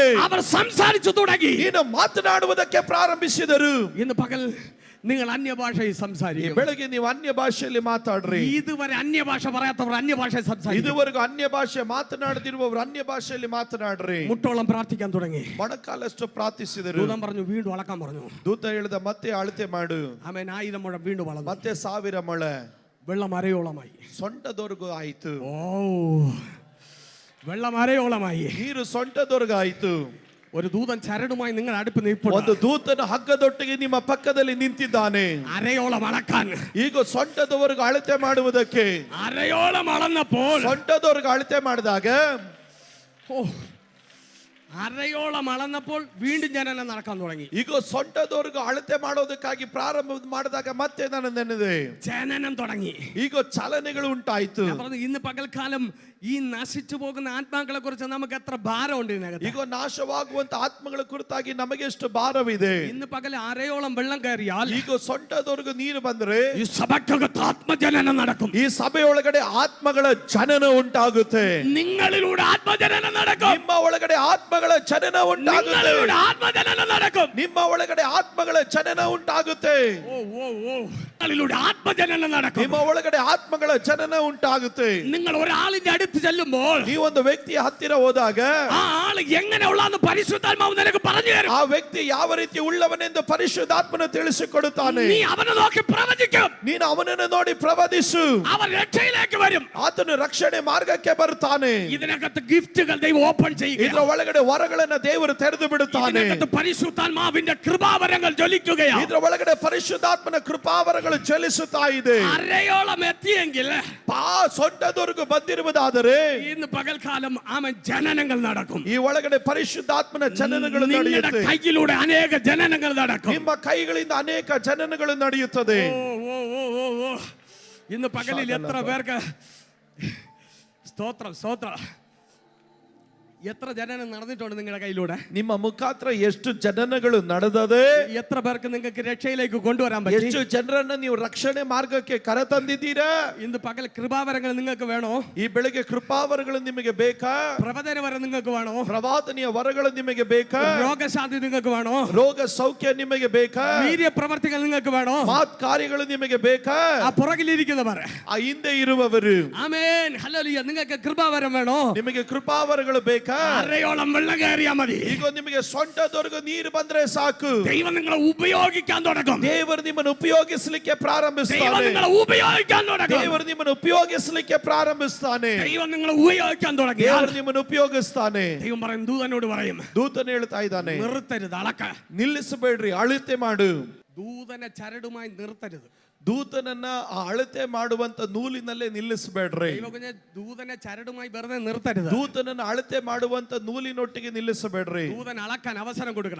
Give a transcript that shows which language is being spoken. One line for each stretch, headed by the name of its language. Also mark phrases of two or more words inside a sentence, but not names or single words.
Malayalam: അവർ സംസാരിച്ചു തുടങ്ങി.
Kannada: ನೀನು ಮಾತನಾಡುವುದಕ್ಕೆ ಪ್ರಾರಂಭಿಸಿದರು.
Malayalam: ഇന്ന് പകൽ നിങ്ങൾ അന്യഭാഷയിൽ
Kannada: ಈ
Malayalam: സംസാരിക്കും.
Kannada: ಬೆಳಗ್ಗೆ ನೀವು ಅನ್ಯ ಭಾಷೆಯಲ್ಲಿ ಮಾತಾಡ್ರಿ.
Malayalam: ഇതുവരെ അന്യഭാഷ പറയാത്തവർ അന്യഭാഷ സംസാരിക്കും.
Kannada: ಇದುವರೆಗೂ ಅನ್ಯ ಭಾಷೆ ಮಾತನಾಡದಿರುವವರು ಅನ್ಯ ಭಾಷೆಯಲ್ಲಿ ಮಾತನಾಡ್ರಿ.
Malayalam: മുട്ടോളം പ്രാർത്ഥിക്കാൻ തുടങ്ങി.
Kannada: ಮೊಣಕಾಲಷ್ಟು ಪ್ರಾರ್ಥಿಸಿದರು.
Malayalam: ദൂതൻ പറഞ്ഞു വീണ്ടും അളക്കാൻ പറഞ്ഞു.
Kannada: ದೂತ ಹೇಳಿದ ಮತ್ತೆ ಅಳತೆ ಮಾಡು.
Malayalam: ആമേൻ. 1000 മുഴം വീണ്ടും വളർന്നു.
Kannada: ಮತ್ತೆ 1000 ಮೊಳೆ.
Malayalam: വെള്ളം അരയോളമായി.
Kannada: ಸೊಂಟದವರೆಗೂ ಆಯಿತು.
Malayalam: ഓ, വെള്ളം അരയോളമായി.
Kannada: ನೀರು ಸೊಂಟದವರೆಗೂ ಆಯಿತು.
Malayalam: ഒരു ദൂതൻ ചരടുമായി നിങ്ങൾ അടുപ്പ് നിൽപ്പുണ്ട്.
Kannada: ಒಂದು ದೂತನ ಹಗ್ಗದೊಟ್ಟಿಗೆ ನಿಮ್ಮ ಪಕ್ಕದಲ್ಲಿ ನಿಂತಿದ್ದಾನೆ.
Malayalam: അരയോളം അളക്കാൻ.
Kannada: ಈಗ ಸೊಂಟದವರೆಗೂ ಅಳತೆ ಮಾಡುವುದಕ್ಕೆ
Malayalam: അരയോളം അളന്നപ്പോൾ
Kannada: ಸೊಂಟದವರೆಗೂ ಅಳತೆ ಮಾಡಿದಾಗ
Malayalam: ഓ, അരയോളം അളന്നപ്പോൾ വീണ്ടും ജനനം നടക്കാൻ തുടങ്ങി.
Kannada: ಈಗ ಸೊಂಟದವರೆಗೂ ಅಳತೆ ಮಾಡೋದಕ್ಕಾಗಿ ಪ್ರಾರಂಭ ಮಾಡಿದಾಗ ಮತ್ತೆ ನಾನು ನೆನೆದೆ
Malayalam: ജനനം തുടങ്ങി.
Kannada: ಈಗ ಚಲನೆಗಳು ಉಂಟಾಯಿತು.
Malayalam: ഞാൻ പറഞ്ഞു ഇന്ന് പകൽക്കാലം ഈ നശിച്ചു പോകുന്ന ആത്മാക്കളെ കുറിച്ച് നമുക്ക് എത്ര ഭാരമുണ്ട് ഇതിനകത്ത്.
Kannada: ಈಗ ನಾಶವಾಗುವಂತ ಆತ್ಮಗಳ ಕುರಿತಾಗಿ ನಮಗೆ ಎಷ್ಟು ಭಾರವಿದೆ.
Malayalam: ഇന്ന് പകൽ അരയോളം വെള്ളം കയറിയാൽ
Kannada: ಈಗ ಸೊಂಟದವರೆಗೂ ನೀರು ಬಂದ್ರೆ
Malayalam: ഈ സഭയ്ക്കകത്ത് ആത്മജനനം നടക്കും.
Kannada: ಈ ಸಭೆಯೊಳಗಡೆ ಆತ್ಮಗಳ ಜನನ ಉಂಟಾಗುತ್ತೆ.
Malayalam: നിങ്ങളിലൂടെ ആത്മജനനം നടക്കും.
Kannada: ನಿಮ್ಮ ಒಳಗಡೆ ಆತ್ಮಗಳ ಜನನ ಉಂಟಾಗುತ್ತೆ.
Malayalam: നിങ്ങളിലൂടെ ആത്മജനനം നടക്കും.
Kannada: ನಿಮ್ಮ ಒಳಗಡೆ ಆತ್ಮಗಳ ಜನನ ಉಂಟಾಗುತ್ತೆ.
Malayalam: ഓ ഓ ഓ നിങ്ങളിലൂടെ ആത്മജനനം നടക്കും.
Kannada: ನಿಮ್ಮ ಒಳಗಡೆ ಆತ್ಮಗಳ ಜನನ ಉಂಟಾಗುತ್ತೆ.
Malayalam: നിങ്ങൾ ഒരാളിന്റെ അടുത്ത് ചെല്ലുമ്പോൾ
Kannada: ನೀವು ಒಂದು ವ್ಯಕ್ತಿಯ ಹತ್ತಿರ ಹೋದಾಗ
Malayalam: ആ ആള് എങ്ങനെയുള്ളാന്ന് പരിശുദ്ധാത്മാവ് നിനക്ക് പറഞ്ഞു തരും.
Kannada: ಆ ವ್ಯಕ್ತಿ ಯಾವ ರೀತಿ ಉಳ್ಳವನೆಂದು ಪರಿಶುದ್ಧಾತ್ಮನು ತಿಳಿಸಿಕೊಡುತ್ತಾನೆ.
Malayalam: നീ അവനെ നോക്കി പ്രവചിക്കും.
Kannada: ನೀನು ಅವನನ್ನು ನೋಡಿ ಪ್ರವಾದಿಸು.
Malayalam: അവൻ രക്ഷയിലേക്ക് വരും.
Kannada: ಆತನು ರಕ್ಷಣೆ ಮಾರ್ಗಕ್ಕೆ ಬರುತ್ತಾನೆ.
Malayalam: ഇതിനകത്ത് ഗിഫ്റ്റുകൾ ദൈവം ഓപ്പൺ ചെയ്യുക.
Kannada: ಇದರ ಒಳಗಡೆ ವರಗಳನ್ನ ದೇವರು ತೆರೆದು ಬಿಡುತ್ತಾನೆ.
Malayalam: ഇതിനകത്ത് പരിശുദ്ധാത്മാവിന്റെ കൃപാവരങ്ങൾ ജ്വലിക്കുകയാണ്.
Kannada: ಇದರ ಒಳಗಡೆ ಪರಿಶುದ್ಧಾತ್ಮನ ಕೃಪಾವರಗಳು ಜ್ವಲಿಸುತ್ತಾ ಇದೆ.
Malayalam: അരയോളം എത്തിയെങ്കിൽ
Kannada: ಸೊಂಟದವರೆಗೂ ಬಂದಿರುವುದಾದರೆ
Malayalam: ഇന്ന് പകൽക്കാലം ആമൻ ജനനങ്ങൾ നടക്കും.
Kannada: ಈ ಒಳಗಡೆ ಪರಿಶುದ್ಧಾತ್ಮನ ಜನನಗಳು
Malayalam: നിങ്ങളുടെ
Kannada: ನಡೆಯುತ್ತೆ.
Malayalam: കൈയിലൂടെ അനേക ജനനങ്ങൾ നടക്കും.
Kannada: ನಿಮ್ಮ ಕೈಗಳಿಂದ ಅನೇಕ ಜನನಗಳು ನಡೆಯುತ್ತದೆ.
Malayalam: ഓ ഓ ഓ ഓ ഓ ഇന്ന് പകലിൽ എത്ര പേർക്ക് സ്തോത്രം സ്തോത്രം എത്ര ജനനം നടന്നിട്ടുണ്ട് നിങ്ങളുടെ കയ്യിലൂടെ?
Kannada: ನಿಮ್ಮ ಮುಖಾಂತರ ಎಷ್ಟು ಜನನಗಳು ನಡೆದದೆ?
Malayalam: എത്ര പേർക്ക് നിങ്ങൾക്ക് രക്ഷയിലേക്ക് കൊണ്ടുവരാൻ പറ്റി?
Kannada: ಎಷ್ಟು ಜನರನ್ನ ನೀವು ರಕ್ಷಣೆ ಮಾರ್ಗಕ್ಕೆ ಕರೆತಂದಿದ್ದೀರಾ?
Malayalam: ഇന്ന് പകൽ കൃപാവരങ്ങൾ നിങ്ങൾക്ക് വേണോ?
Kannada: ಈ ಬೆಳಗ್ಗೆ ಕೃಪಾವರಗಳು ನಿಮಗೆ ಬೇಕಾ?
Malayalam: പ്രവചന വരം നിങ്ങൾക്ക് വേണോ?
Kannada: ಪ್ರವಾದನೆಯ ವರಗಳು ನಿಮಗೆ ಬೇಕಾ?
Malayalam: രോഗശാന്തി നിങ്ങൾക്ക് വേണോ?
Kannada: ರೋಗ ಸೌಖ್ಯ ನಿಮಗೆ ಬೇಕಾ?
Malayalam: വീര്യ പ്രവർത്തികൾ നിങ്ങൾക്ക് വേണോ?
Kannada: ಮಾತ್ ಕಾರ್ಯಗಳು ನಿಮಗೆ ಬೇಕಾ?
Malayalam: ആ പുറകിലിരിക്കുന്നവർ,
Kannada: ಆ ಹಿಂದೆ ಇರುವವರು,
Malayalam: ആമേൻ ഹല്ലേലൂയ, നിങ്ങൾക്ക് കൃപാവരം വേണോ?
Kannada: ನಿಮಗೆ ಕೃಪಾವರಗಳು ಬೇಕಾ?
Malayalam: അരയോളം വെള്ളം കയറിയാ മതി.
Kannada: ಈಗ ನಿಮಗೆ ಸೊಂಟದವರೆಗೂ ನೀರು ಬಂದ್ರೆ ಸಾಕು.
Malayalam: ദൈവം നിങ്ങളെ ഉപയോഗിക്കാൻ തുടങ്ങും.
Kannada: ದೇವರು ನಿಮ್ಮನ್ನು ಉಪಯೋಗಿಸಲಿಕ್ಕೆ
Malayalam: ദൈവം
Kannada: ಪ್ರಾರಂಭಿಸ್ತಾನೆ.
Malayalam: നിങ്ങളെ ഉപയോഗിക്കാൻ തുടങ്ങും.
Kannada: ದೇವರು ನಿಮ್ಮನ್ನು ಉಪಯೋಗಿಸಲಿಕ್ಕೆ ಪ್ರಾರಂಭಿಸ್ತಾನೆ.
Malayalam: ദൈവം നിങ്ങളെ ഉപയോഗിക്കാൻ തുടങ്ങിയാൽ
Kannada: ದೇವರು ನಿಮ್ಮನ್ನು ಉಪಯೋಗಿಸ್ತಾನೆ.
Malayalam: ദൈവം പറയും, ദൂതനോട് പറയും,
Kannada: ದೂತನು ಹೇಳ್ತಾ ಇದ್ದಾನೆ,
Malayalam: നിർത്തരുത്, അളക്ക.
Kannada: ನಿಲ್ಲಿಸಬೇಡ್ರಿ, ಅಳತೆ ಮಾಡು.
Malayalam: ദൂതനെ ചരടുമായി നിർത്തരുത്.
Kannada: ದೂತನನ್ನ ಆ ಅಳತೆ ಮಾಡುವಂತ ನೂಲಿನಲ್ಲೇ ನಿಲ್ಲಿಸಬೇಡ್ರಿ.
Malayalam: ദൈവകുഞ്ഞെ, ദൂതനെ ചരടുമായി വെറുതെ നിർത്തരുത്.
Kannada: ದೂತನನ್ನ ಅಳತೆ ಮಾಡುವಂತ ನೂಲಿನೊಟ್ಟಿಗೆ ನಿಲ್ಲಿಸಬೇಡ್ರಿ.
Malayalam: ദൂതൻ അളക്കാൻ അവസരം കൊടുക്കണം.